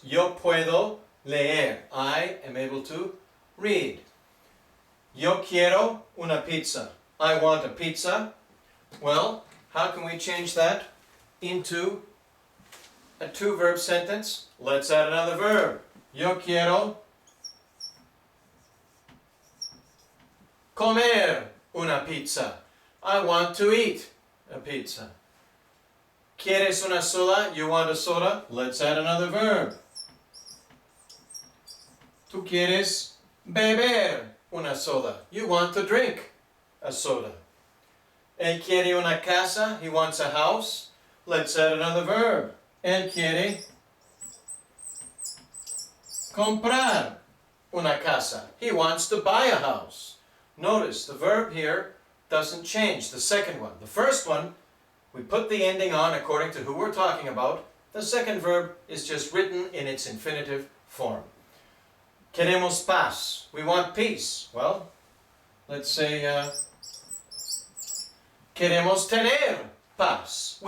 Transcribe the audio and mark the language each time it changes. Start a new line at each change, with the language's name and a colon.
Spanish: Yo puedo leer.
English: I am able to read.
Spanish: Yo quiero una pizza.
English: I want a pizza. Well, how can we change that into a two verb sentence? Let's add another verb.
Spanish: Yo quiero comer una pizza.
English: I want to eat a pizza.
Spanish: ¿Quieres una soda?
English: You want a soda? Let's add another verb.
Spanish: Tú quieres beber una soda.
English: You want to drink a soda.
Spanish: Él quiere una casa.
English: He wants a house. Let's add another verb.
Spanish: Él quiere comprar una casa.
English: He wants to buy a house. Notice the verb here doesn't change, the second one. The first one, we put the ending on according to who we're talking about. The second verb is just written in its infinitive form.
Spanish: Queremos paz.
English: We want peace. Well, let's say
Spanish: queremos tener paz.